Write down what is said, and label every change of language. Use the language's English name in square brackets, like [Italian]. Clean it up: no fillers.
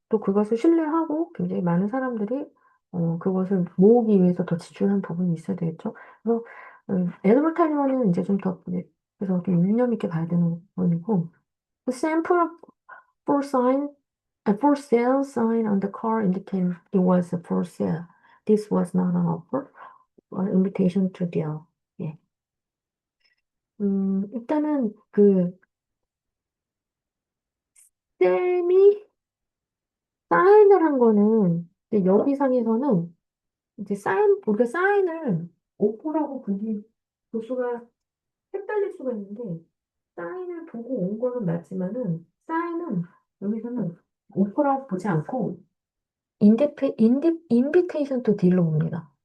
[Korean] 또 그것을 신뢰하고 굉장히 많은 사람들이 그것을 모으기 위해서 더 지출한 부분이 있어야 되겠죠. 그래서 애드버타이저는 이제 좀 더 그래서 좀 유념 있게 봐야 되는 부분이고 그 샘플 [English] for sign for sale sign on the car indicated it was for sale. This was not an offer or invitation to deal. [Korean] 예. 일단은 그 쌤이 사인을 한 거는 이제 여기상에서는 이제 우리가 사인을 오포라고 볼 수가 헷갈릴 수가 있는데 사인을 보고 온 거는 맞지만은 사인은 여기서는 오포라고 보지 않고 인비테이션 투 딜로 봅니다.